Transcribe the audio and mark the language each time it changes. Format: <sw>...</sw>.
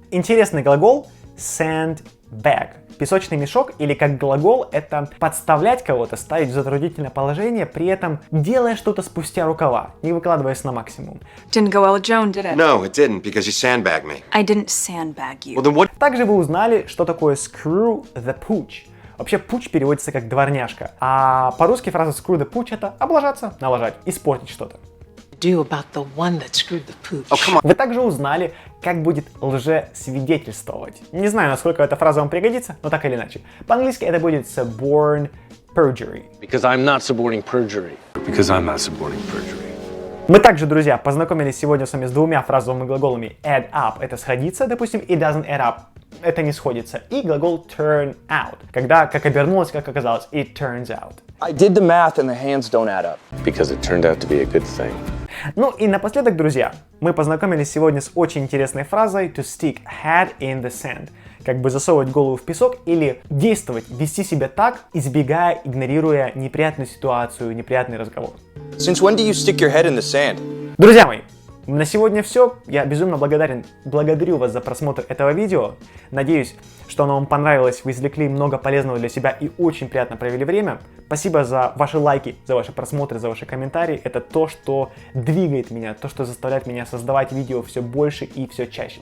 <ru>Интересный глагол sandbag. Песочный мешок, или как глагол, это подставлять кого-то, ставить в затруднительное положение, при этом делая что-то спустя рукава, не выкладываясь на максимум.</ru> <en>Didn't go well, Joan, did it? No, it didn't, because you sandbagged me. I didn't sandbag you. Well, then what?</en> <ru>Также вы узнали, что такое screw the pooch. Вообще, пуч переводится как дворняжка, а по-русски фраза screw the pooch это облажаться, налажать, испортить что-то.</ru> <en>Do about the one that screwed the pooch. Oh, come on.</en> <ru>Вы также узнали, как будет лжесвидетельствовать. Не знаю, насколько эта фраза вам пригодится, но так или иначе. По-английски это будет suborn perjury.</ru> <en>Because I'm not suborning perjury. Because I'm not supporting perjury.</en> <ru>Мы также, друзья, познакомились сегодня с вами с двумя фразовыми глаголами add up — это сходиться, допустим,</ru> <en>it doesn't add up</en> <ru>— это не сходится, и глагол turn out, когда как обернулось, как оказалось,</ru> <en>it turns out. I did the math and the hands don't add up. Because it turned out to be a good thing.</en> <ru>Ну и напоследок, друзья, мы познакомились сегодня с очень интересной фразой to stick head in the sand. Как бы засовывать голову в песок или действовать, вести себя так, избегая, игнорируя неприятную ситуацию, неприятный разговор.</ru> <en>Since when do you stick your head in the sand?</en> <ru>Друзья мои, на сегодня все. Я безумно благодарю вас за просмотр этого видео. Надеюсь, что оно вам понравилось, вы извлекли много полезного для себя и очень приятно провели время. Спасибо за ваши лайки, за ваши просмотры, за ваши комментарии. Это то, что двигает меня, то, что заставляет меня создавать видео все больше и все чаще.</ru>